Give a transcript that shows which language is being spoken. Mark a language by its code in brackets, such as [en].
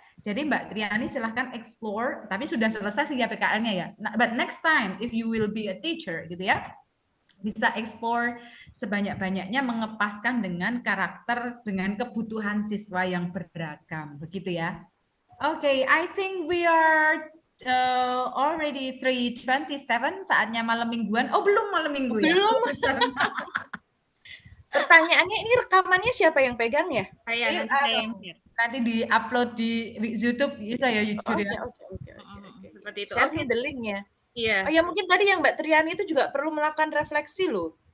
[id] Jadi Mbak Triani silahkan explore, tapi sudah selesai sih ya PKL-nya ya. [en] But next time, if you will be a teacher, [id] gitu ya, bisa explore sebanyak-banyaknya, mengepaskan dengan karakter, dengan kebutuhan siswa yang beragam, begitu ya. [en] Oke, I think we are already 3:27, [id] saatnya malam mingguan. Oh, belum malam minggu ya? Belum. Pertanyaannya ini rekamannya siapa yang pegang ya? Saya nanti saya yang share. Nanti di-upload di YouTube, bisa ya YouTube ya? Oke. Seperti itu. [en] Share me the link-nya. [id] Iya. Oh ya, mungkin tadi yang Mbak Triani itu juga perlu melakukan refleksi loh.